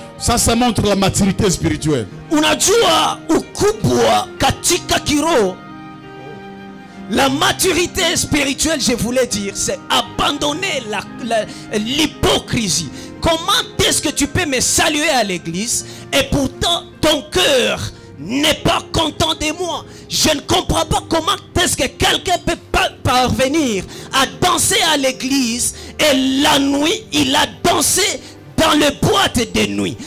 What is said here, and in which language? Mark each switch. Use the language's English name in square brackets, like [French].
[Swahili] Sasa [French] montre la maturité spirituelle. [Swahili] Unajua ukubwa katika kiroho. [French] La maturité spirituelle, je voulais dire, c'est abandonner l'hypocrisie. Comment est-ce que tu peux me saluer à l'église et pourtant ton cœur n'est pas content de moi? Je ne comprends pas comment est-ce que quelqu'un peut parvenir à danser à l'église et la nuit, il a dansé dans le boîte de nuit.